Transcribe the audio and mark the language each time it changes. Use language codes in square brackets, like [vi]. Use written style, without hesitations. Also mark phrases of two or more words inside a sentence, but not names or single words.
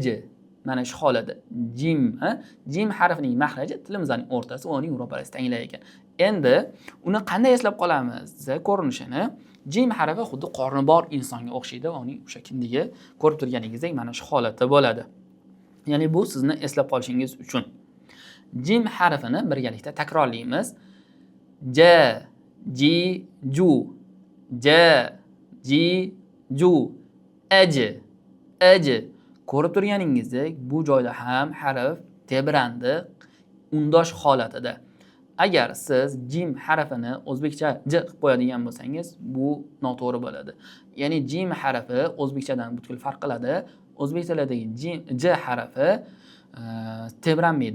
[uz] Mana shu holatda jim harfining mahraji tilimizning o'rtasi va uning ro'parasi tanglay ekan. Endi uni qanday eslab qolamiz? Ko'rinishini jim harfi xuddi qorni bor insonga o'xshaydi va uning o'sha kindigi ko'rib turganingizdek mana shu holatda bo'ladi. Ya'ni bu sizni eslab qolishingiz uchun. Jim harfini birgalikda takrorlaymiz. [ar] Ja, ji, ju. Ja, ji, ju. Aj. [uz] Ko'rib turganingizdek, bu joyda ham harf tebrandi undosh holatida. Agar siz jim harfini o'zbekcha j qilib qo'yadigan bo'lsangiz, bu noto'g'ri bo'ladi. Ya'ni jim harfi o'zbekchadan butkul farq qiladi. O'zbek tilidagi j harfi tebranmaydi.